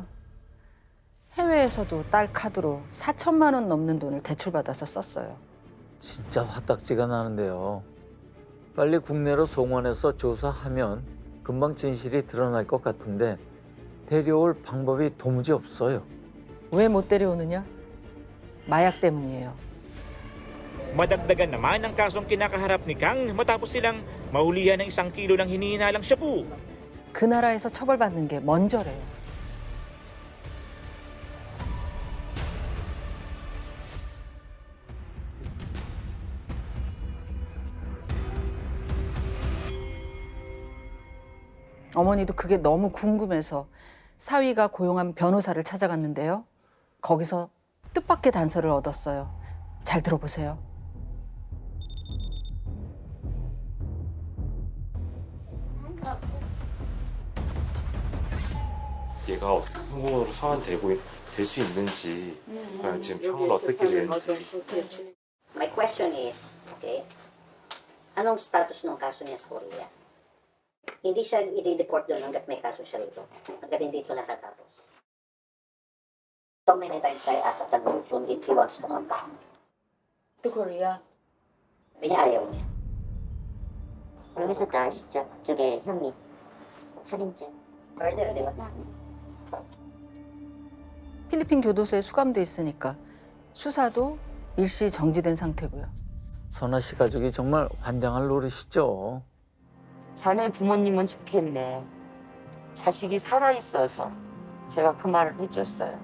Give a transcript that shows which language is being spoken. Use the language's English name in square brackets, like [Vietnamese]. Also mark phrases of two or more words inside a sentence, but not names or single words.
[Korean] 해외에서도 딸 카드로 4천만 원 넘는 돈을 대출받아서 썼어요. 진짜 화딱지가 나는데요. 빨리 국내로 송환해서 조사하면 금방 진실이 드러날 것 같은데 데려올 방법이 도무지 없어요. 왜 못 데려오느냐? 마약 때문이에요. [Filipino] Madagdagan naman ang kasong kinakaharap ni Kang matapos silang mahulihan ng 1 kilo ng hinihinalang shabu. [Korean] 그 나라에서 처벌받는 게 먼저래요. 어머니도 그게 너무 궁금해서 사위가 고용한 변호사를 찾아갔는데요. 거기서 뜻밖의 단서를 얻었어요. 잘 들어보세요. 얘가 어떻게 한국어로 소환되고 될 수 있는지 지금 평을 어떻게 되는지. [English] My question is, [Filipino] okay, anong status ng kaso niya sa Korea? Hindi siya i-deport doon hanggat may kaso siya rito. Hanggat hindi ito natatapos. [English] So many times I asked the Jun if he wants to come back. To Korea. [Filipino] Hindi niya ayaw niya. [Korean] 여기서도 아시죠? 그쪽에 혐의. 살인죄. [Filipino] Murder, di ba? [Korean] 필리핀 교도소에 수감돼 있으니까 수사도 일시 정지된 상태고요. 선아 씨 가족이 정말 환장할 노릇이죠. 자네 부모님은 좋겠네. 자식이 살아있어서 제가 그 말을 해줬어요.